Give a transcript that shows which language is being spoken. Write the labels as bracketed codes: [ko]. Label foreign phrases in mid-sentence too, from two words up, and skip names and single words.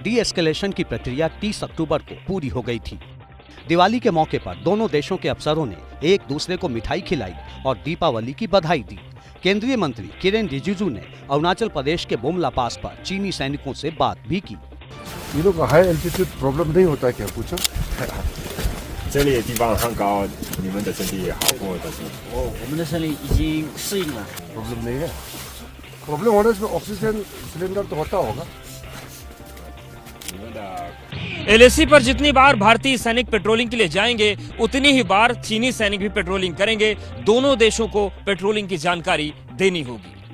[hi] डी एस्केलेशन की प्रक्रिया 30 अक्टूबर को पूरी हो गई थी। दिवाली के मौके पर दोनों देशों के अफसरों ने एक दूसरे को मिठाई खिलाई और दीपावली की बधाई दी। केंद्रीय मंत्री किरेन रिजिजू ने अरुणाचल प्रदेश के बोमला पास पर चीनी सैनिकों से बात भी की। ये लोग [en] high altitude problem [hi] नहीं होता क्या पूछा? [zh] 这里的地方很高，你们的身体也好过的是。我们的身体已经适应了。 [hi] प्रॉब्लम नहीं है। प्रॉब्लम होने से [en] oxygen cylinder [hi] तो होता होगा। एलएसी पर जितनी बार भारतीय सैनिक पेट्रोलिंग के लिए जाएंगे, उतनी ही बार चीनी सैनिक भी पेट्रोलिंग करेंगे। दोनों देशों को पेट्रोलिंग की जानकारी देनी होगी।